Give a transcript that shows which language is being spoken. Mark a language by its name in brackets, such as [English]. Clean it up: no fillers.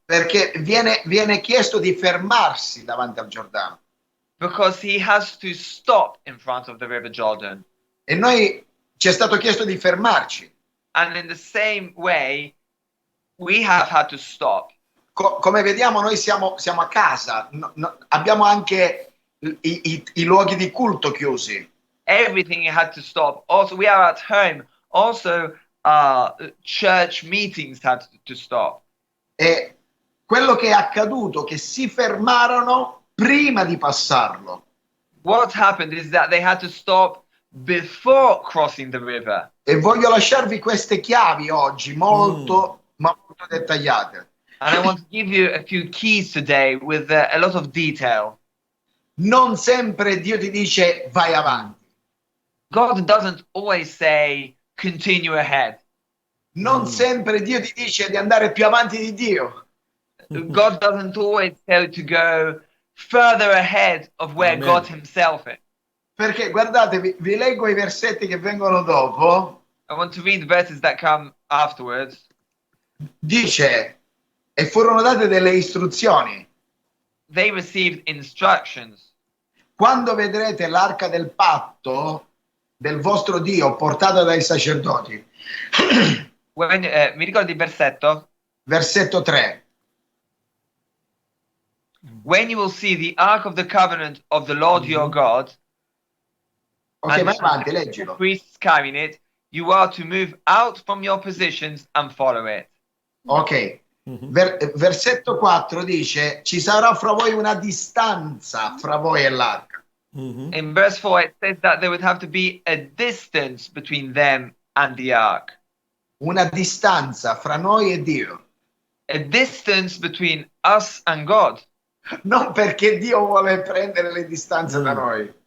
[Italian] perché viene chiesto di fermarsi davanti al Giordano. [English] because he has to stop in front of the River Jordan. [Italian] E noi ci è stato chiesto di fermarci. [English] And in the same way, we have had to stop. [Italian] Come vediamo, noi siamo a casa, abbiamo anche i luoghi di culto chiusi. [English] Everything had to stop. Also, we are at home. Also, church meetings had to stop. [Italian] E quello che è accaduto, che si fermarono prima di passarlo. [English] What happened is that they had to stop before crossing the river. [Italian] E voglio lasciarvi queste chiavi oggi, molto dettagliate. [English] And I want to give you a few keys today with a lot of detail. [Italian] Non sempre Dio ti dice vai avanti. [English] God doesn't always say, continue ahead. [Italian] Non sempre Dio ti dice di andare più avanti di Dio. [English] God doesn't always tell you to go further ahead of where Amen. God himself is. [Italian] Perché guardate, vi leggo i versetti che vengono dopo. [English] I want to read the verses that come afterwards. [Italian] Dice, e furono date delle istruzioni. [English] They received instructions. [Italian] Quando vedrete l'arca del patto del vostro Dio portata dai sacerdoti. [English] When, [Italian] mi ricordi il versetto? Versetto 3. [English] When you will see the ark of the covenant of the Lord your God, Ok, and [Italian] vai avanti, [English] the [Italian] leggilo. [English] priests carrying it, you are to move out from your positions and follow it. Ok. [Italian] Versetto 4 dice, ci sarà fra voi una distanza fra voi e l'arca. [English] In verse 4, it says that there would have to be a distance between them and the ark. [Italian] Una distanza fra noi e Dio. [English] A distance between us and God. [Italian] Non perché Dio vuole prendere le distanze da noi,